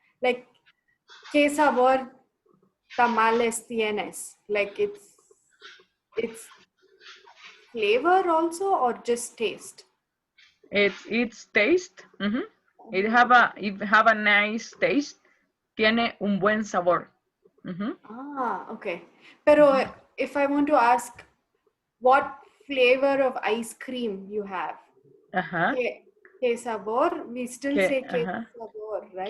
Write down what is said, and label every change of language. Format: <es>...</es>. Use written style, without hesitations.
<es>Like, ¿qué sabor tamales tienes?</es> <en>Like, it's flavor also or just taste? It's taste. It have a nice taste.</en> <es>Tiene un buen sabor.</es> <en>Ah, okay. Pero if I want to ask what flavor of ice cream you have, Ajá.</en> <es>¿qué sabor?</es> <en>We still say ¿qué sabor, right?</en>